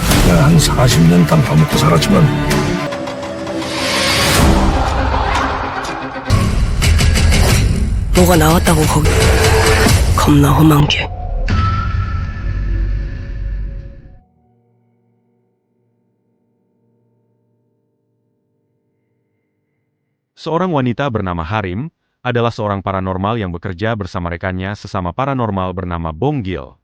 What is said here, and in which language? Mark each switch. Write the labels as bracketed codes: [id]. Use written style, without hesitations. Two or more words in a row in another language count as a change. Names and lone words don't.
[ko] 내가 한 40년 땀 파먹고 살았지만 뭐가 나왔다고 거기. 겁나 험한 게. [id] Seorang wanita bernama Harim adalah seorang paranormal yang bekerja bersama rekannya sesama paranormal bernama Bong Gil.